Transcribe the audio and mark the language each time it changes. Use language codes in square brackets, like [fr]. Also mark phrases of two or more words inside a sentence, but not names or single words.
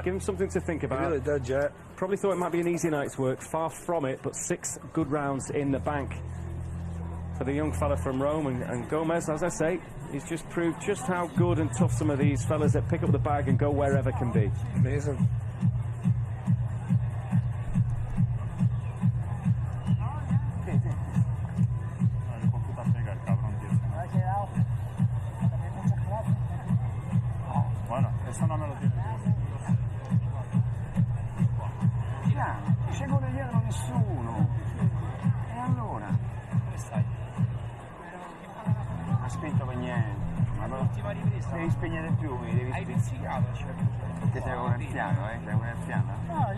[en] Give him something to think about. He really did, yeah. Probably thought it might be an easy night's work. Far from it, but 6 good rounds in the bank for the young fella from Rome. And Gomez, as I say, he's just proved just how good and tough some of these fellas that pick up the bag and go wherever can be. Amazing. [es] Bueno, eso no me lo tiene que decir. [it] Ci corre dietro nessuno. E allora? Dove stai? Non ha spento per niente. Ma l'ultima ripresa. Devi spegnere più, devi. Hai pizzicato, perché sei un anziano, sei un anziano.